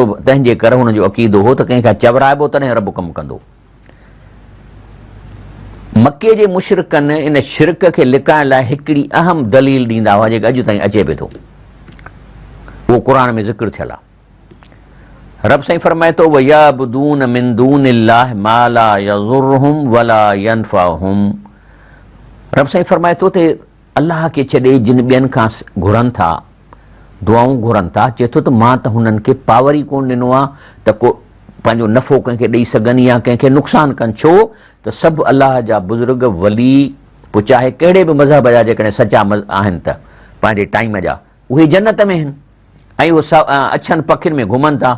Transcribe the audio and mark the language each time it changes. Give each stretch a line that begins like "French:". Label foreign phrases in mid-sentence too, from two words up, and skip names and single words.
Sindhi: तंहिंजे करे हुनजो अक़ीदो हो त कंहिंखां चवराइबो तॾहिं रब कमु कंदो। मके जे मुशरिकनि इन शिरक खे लिकाइण लाइ हिकिड़ी अहम दलील ॾींदा हुआ, जेका अॼु ताईं अचे पियो थो। उहो क़ुर में ज़िक्र थियल आहे।
Arabic: रब साईं फरमाए थो ويعبدون من دون الله ما لا يضرهم ولا ينفعهم.
Sindhi: रब साईं फरमाए थो त अलाह खे छॾे जिन ॿियनि खां घुरनि था, दुआऊं घुरनि था, चए थो त मां त हुननि खे पावर ई कोन ॾिनो आहे त को पंहिंजो नफ़ो कंहिंखे ॾेई सघनि या कंहिंखे नुक़सानु कनि। छो त सभु अलाह जा बुज़ुर्ग वली, पोइ चाहे कहिड़े बि मज़हब जा जेकॾहिं सचा आहिनि त पंहिंजे टाइम जा, उहे जन्नत में आहिनि ऐं उहे अछनि पखियुनि में घुमनि था।